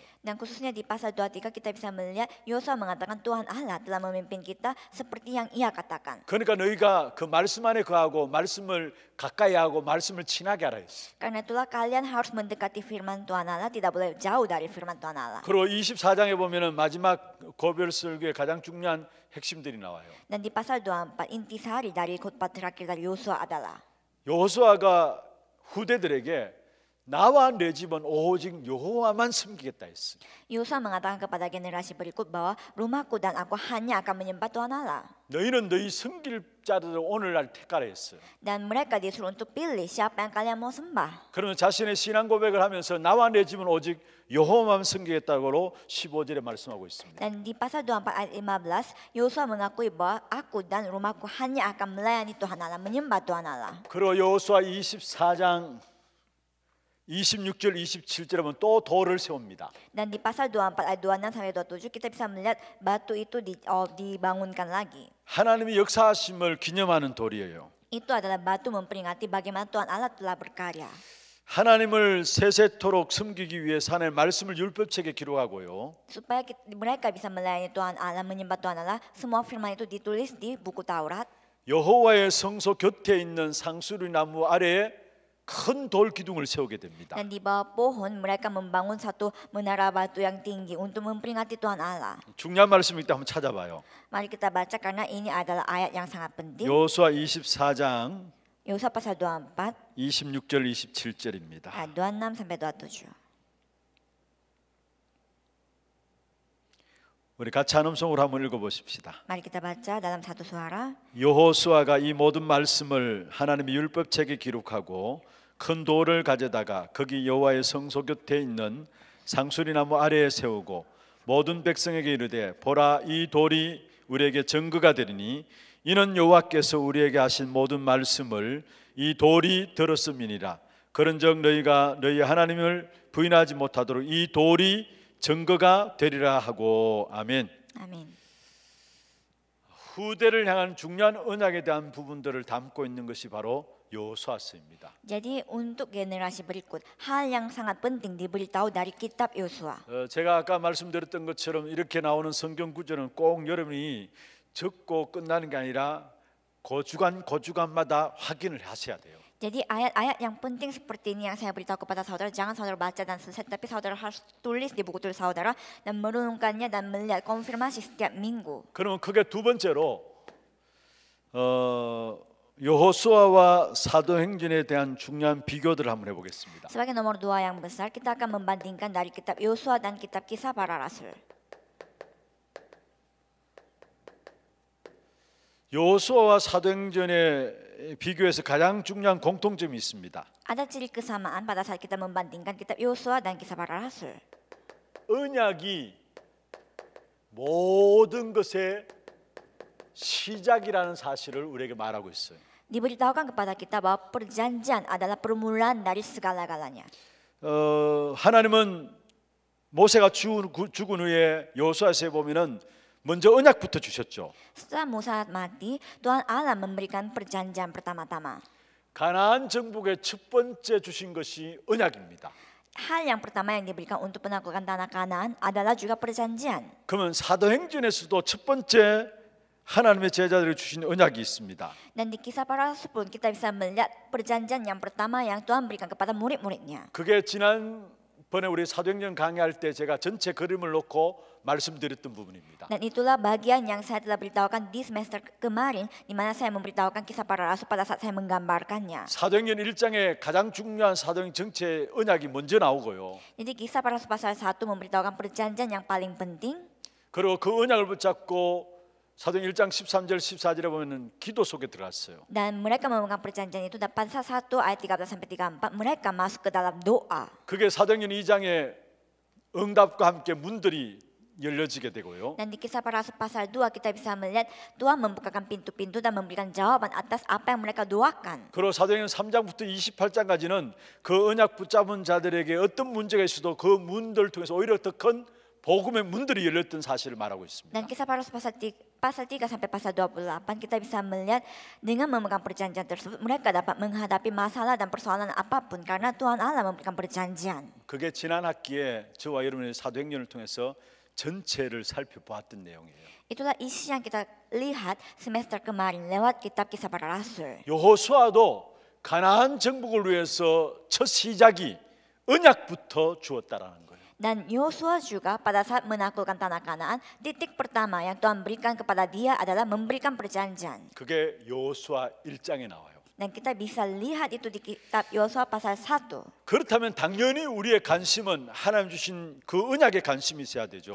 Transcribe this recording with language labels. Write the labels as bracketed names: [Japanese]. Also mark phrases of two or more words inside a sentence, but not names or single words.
[Indonesian] Dan khususnya di pasal 23 kita bisa melihat Yosua mengatakan Tuhan Allah telah memimpin kita seperti yang ia katakan. [Korean] 그러니까 너희가 그 말씀 안에 거하고 말씀을 가까이 하고 말씀을 친하게 하라 했어. [Indonesian] Karena itulah kalian harus mendekati firman Tuhan Allah, tidak boleh jauh dari firman Tuhan Allah. [Korean] 그리고 24장에 보면은 마지막 고별 설교의 가장 중요한 핵심들이 나와요. [Indonesian] Dan di pasal 24 intisari dari khotbah terakhir dari Yosua adalah [Korean] 여호수아가 후대들에게 나와 내 집은 오직 여호와만 섬기겠다 했어. [Indonesian] Yosua mengatakan kepada generasi berikut bahwa rumahku dan aku hanya akan menyembah Tuhan Allah. [Korean] 너희는 너희 섬길 자들을 오늘날 택하라 했어. [Indonesian] Dan mereka disuruh untuk pilih siapa yang kalian mau sembah. [Korean] 그러면 자신의 신앙 고백을 하면서 나와 내 집은 오직 여호와만 섬기겠다고 15절에 말씀하고 있습니다. [Indonesian] Dan di pasal 24 ayat 15, Yosua mengakui bahwa aku dan rumahku hanya akan melayani Tuhan Allah, menyembah Tuhan Allah. [Korean] 그리고 여호수아 24장 26절 27절에 보면 또 돌을 세웁니다. [Indonesian] Dan di pasal 24 ayat 26 sampai 27 kita bisa melihat batu itu dibangunkan lagi. [Korean] 하나님의 역사하심을 기념하는 돌이에요. [Indonesian] Itu adalah batu memperingati bagaimana Tuhan Allah telah berkarya. [Korean] 하나님을 세세토록 섬기기 위해서 하나님의 말씀을 율법책에 기록하고요. [Indonesian] Supaya mereka bisa melayani Tuhan Allah, menyembah Tuhan Allah, semua firman itu ditulis di buku Taurat. [Korean] 여호와의 성소 곁에 있는 상수리 나무 아래에 큰 돌 기둥을 세우게 됩니다. [Indonesian] Dan di bawah pohon mereka membangun satu menara batu yang tinggi untuk memperingati Tuhan Allah. [Korean] 중요한 말씀이기 때문에 한번 찾아봐요. [Indonesian] Mari kita baca karena ini adalah ayat yang sangat penting. [Korean] 여호수아 24장 [Indonesian] Yosua pasal 24 [Korean] 26절 27절입니다. [Indonesian] ayat 26 sampai 27. [Korean] 우리 같이 한 음성으로 한번 읽어보십시다. [Indonesian] Mari kita baca dalam satu suara. [Korean] 여호수아가 이 모든 말씀을 하나님의 율법책에 기록하고 큰 돌을 가져다가 거기 여호와의 성소 곁에 있는 상수리나무 아래에 세우고 모든 백성에게 이르되 보라 이 돌이 우리에게 증거가 되리니 이는 여호와께서 우리에게 하신 모든 말씀을 이 돌이 들었음이니라. 그런즉 너희가 너희 하나님을 부인하지 못하도록 이 돌이 증거가 되리라 하고 아멘. [Indonesian] Amin. [Korean] 후대를 향한 중요한 언약에 대한 부분들을 담고 있는 것이 바로 여호수아서입니다. [Indonesian] Jadi untuk generasi berikut hal yang sangat penting diberitahu dari kitab Yosua. [Korean] 제가 아까 말씀드렸던 것처럼 이렇게 나오는 성경 구절은 꼭 여러분이 적고 끝나는 게 아니라 고주간마다 확인을 하셔야 돼요. [Indonesian] Jadi ayat-ayat yang penting seperti ini yang saya beritahu kepada saudara, jangan saudara baca dan selesai, tapi saudara harus tulis di buku tulis saudara dan merenungkannya dan melihat konfirmasi setiap minggu. [Korean] 그러면 크게 두 번째로 여호수아와 사도행전에 대한 중요한 비교들을 한번 해보겠습니다. [Indonesian] Sebagai nomor 2 yang besar, kita akan membandingkan dari kitab Yosua dan kitab Kisah Para Rasul. [Korean] 여호수아와 사도행전의 비교해서 가장 중요한 공통점이 있습니다. [Indonesian] Ada ciri kesamaan pada saat kita membandingkan kitab Yosua dan Kisah Para Rasul. [Korean] 언약이 모든 것의 시작이라는 사실을 우리에게 말하고 있어요. [Indonesian] Diberitahukan kepada kita bahwa perjanjian adalah permulaan dari segala-galanya. [Korean] 하나님은 모세가 죽은 후에 여호수아서에 보면은 먼저 언약부터 주셨죠. [Indonesian] Setelah Musa mati, Tuhan Allah memberikan perjanjian pertama-tama. [Korean] 가나안 정복의 첫 번째 주신 것이 언약입니다. [Indonesian] Hal yang pertama yang diberikan untuk penaklukan tanah Kanaan adalah juga perjanjian. [Korean] 그러면 사도행전에서도 첫 번째 하나님의 제자들이 주신 언약이 있습니다. [Indonesian] Dan di Kisah Para Rasul pun kita bisa melihat perjanjian yang pertama yang Tuhan berikan kepada murid-muridnya. [Korean] 그게 지난번에 우리 사도행전 강의할 때 제가 전체 그림을 놓고 말씀드렸던 부분입니다. [Indonesian] Dan itulah bagian yang saya telah beritahukan di semester kemarin, di mana saya memberitahukan Kisah Para Rasul pada saat saya menggambarkannya. [Korean] 사도행전 1장에 가장 중요한 사도행 전체 언약이 먼저 나오고요. [Indonesian] Jadi Kisah Para Rasul pasal 1 memberitahukan perjanjian yang paling penting. [Korean] 그리고 그 언약을 붙잡고 사도행 1장 13절 14절에 보면은 기도 속에 들어갔어요. [Indonesian] Dan mereka memegang perjanjian itu dan pasal 1 ayat 13 sampai 34 mereka masuk ke dalam doa. [Korean] 그게 사도행전 2장에 응답과 함께 문들이 열려지게 되고요. [Indonesian] Dan di Kisah Para Rasul pasal 2 kita bisa melihat Tuhan membukakan pintu-pintu dan memberikan jawaban atas apa yang mereka doakan. [Korean] 그리고 사도행전 3장부터 28장까지는 그 언약 붙잡은 자들에게 어떤 문제가 있어도 그 문들을 통해서 오히려 더 큰 복음의 문들이 열렸던 사실을 말하고 있습니다. [Indonesian] Dan kisah para rasul pasal 3 sampai pasal 28 kita bisa melihat dengan memegang perjanjian tersebut mereka dapat menghadapi masalah dan persoalan apapun karena Tuhan Allah memberikan perjanjian. [Korean] 그게 지난 학기에 저와 여러분의 사도행전을 통해서 전체를 살펴보았던 내용이에요. [Indonesian] Itulah isi yang kita lihat semester kemarin lewat kitab kisah para rasul. [Korean] 여호수아도 가나안 정복을 위해서 첫 시작이 언약부터 주었다라는 거예요. [Indonesian] Dan Yosua juga pada saat menaklukkan tanah Kanaan, titik pertama yang Tuhan berikan kepada dia adalah memberikan perjanjian. [Korean] 그게 여호수아 1장에 나와요. [Indonesian] Dan kita bisa lihat itu di kitab Yosua pasal 1. [Korean] 그렇다면 당연히 우리의 관심은 하나님 주신 그 언약에 관심이 있어야 되죠.